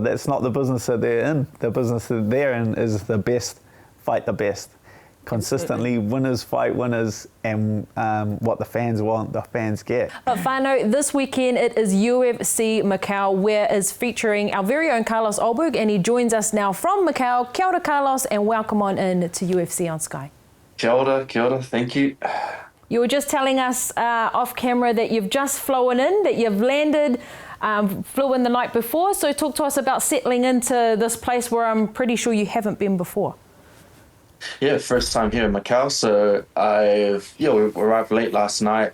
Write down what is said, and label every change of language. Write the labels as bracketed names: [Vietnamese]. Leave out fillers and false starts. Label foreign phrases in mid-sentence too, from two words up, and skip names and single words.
[English] That's not the business that they're in. The business that they're in is the best fight the best. Consistently, winners fight winners, and what the fans want, the fans get. But Whānau, this weekend it is UFC Macau, where is featuring our very own Carlos Ulberg, and he joins us now from Macau. [Māori] Kia ora, [English] Carlos, and welcome on in to UFC on Sky. [Māori] Kia ora, [English] thank you. You were just telling us off camera that you've just flown in, that you've landed, flew in the night before. So talk to us about settling into this place where I'm pretty sure you haven't been before. Yeah, first time here in Macau. So we arrived late last night.